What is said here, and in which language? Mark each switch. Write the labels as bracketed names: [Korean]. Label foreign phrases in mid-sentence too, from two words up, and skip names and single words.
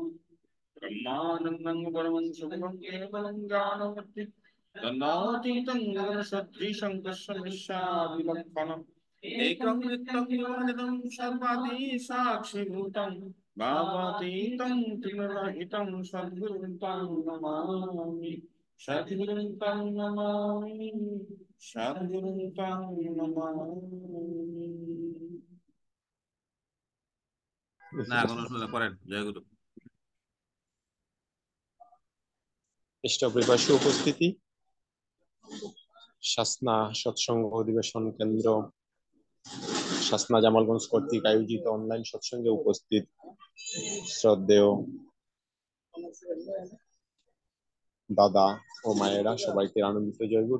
[Sanskrit] ब्रह्मानन्दं परमं सुखं केवलं ज्ञानमूर्ति, तन्नातीतं गगनसदृशं तस्मै एकं नित्यं योनितं सर्वादि साक्षिभूतं, भावातीतं त्रिगुणरहितं सद्गुरुं तं नमामि। सद्गुरुं तं नमामि, सद्गुरुं तं नमामि। [Bangla] না কোনো অসুবিধা করেন, জয় গুরু। ইষ্টপ্রবাসী উপস্থিতি, শাসনা সৎসঙ্গ অধিবেশন কেন্দ্র শাসনা জামালগঞ্জ কর্তৃক আয়োজিত অনলাইন সৎসঙ্গে উপস্থিত শ্রদ্ধেয় দাদা ও মায়েরা, সবাইকে আনন্দিত জয়গুরু।